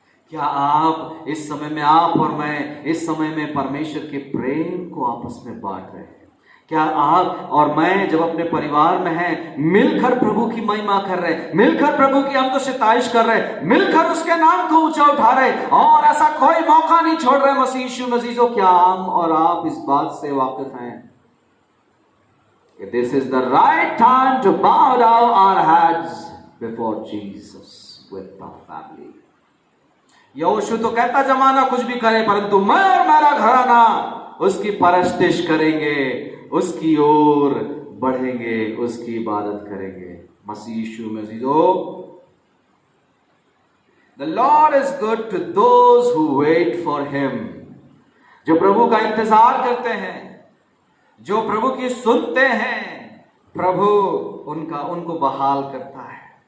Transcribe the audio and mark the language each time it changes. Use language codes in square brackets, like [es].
[hi] क्या आप इस समय में, आप और मैं इस समय में परमेश्वर के प्रेम को आपस में बांट रहे हैं? क्या आप और मैं जब अपने परिवार में हैं, मिलकर प्रभु की महिमा कर रहे हैं, मिलकर प्रभु की हम तो सिताइश कर रहे हैं, मिलकर उसके नाम को ऊंचा उठा रहे हैं और ऐसा कोई मौका नहीं छोड़ रहे मसीह यीशु मसीह? क्या हम और आप इस बात से वाकिफ हैं कि [en] this is the right time to bow down our heads before Jesus with the family? [hi] यहोशू तो कहता जमाना कुछ भी करे, परंतु मैं और मेरा घराना उसकी परस्तिश करेंगे, उसकी ओर बढ़ेंगे, उसकी इबादत करेंगे। मसीह यीशु मसीह [en] The Lord is good to those who wait for him, [hi] जो प्रभु का इंतजार करते हैं, जो प्रभु की सुनते हैं, प्रभु उनको बहाल करता है।